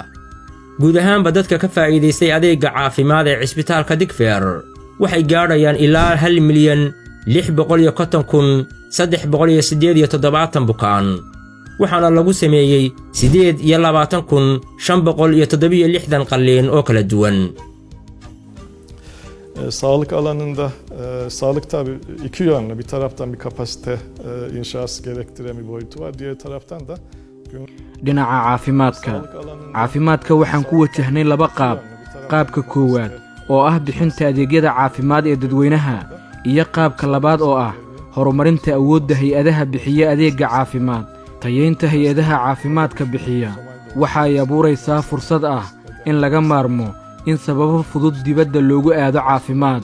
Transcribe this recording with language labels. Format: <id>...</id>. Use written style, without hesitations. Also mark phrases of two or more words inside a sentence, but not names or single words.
<so>guud ahaanba dadka ka faa'iideystay adeegga caafimaad ee cisbitaalka Digfeer waxay gaadhayaan ilaa 1,650,387 bukaan. waxaana lagu sameeyay 28,567 qalliin oo kala duwan.</so> <tr>Sağlık alanında sağlık tabii iki yönlü. Bir taraftan bir kapasite inşası gerektiren bir boyutu var. Diğer taraftan da</tr> <so>dhinaca caafimaadka waxaan ku wajahnay laba qaab. qaabka koowaad oo ah bixinta adeegyada caafimaad ee dadweynaha iyo qaabka labaad oo ah horumarinta awoodda hay-adaha bixiya adeegga caafimaad. tayeynta hay-adaha caafimaadka bixiya waxa ay abuuraysaa fursad ah in laga maarmo in sababo fudud dibadda loogu aado caafimaad.</so>